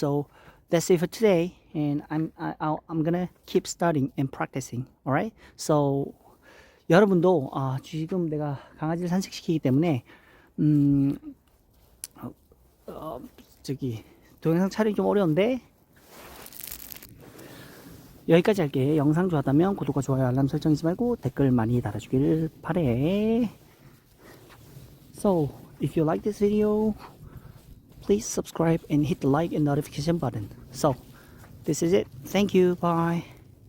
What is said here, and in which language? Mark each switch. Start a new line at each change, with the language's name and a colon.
English: So that's it for today, and I'm gonna keep studying and practicing. Alright?
Korean: So 여러분도 지금 내가 강아지를 산책시키기 때문에 동영상 촬영이 좀 어려운데 여기까지 할게. 영상 좋았다면 구독과 좋아요 알람 설정 잊지 말고 댓글 많이 달아주길 바래.
English: So if you like this video, please subscribe and hit the like and notification button. So this is it. Thank you. Bye.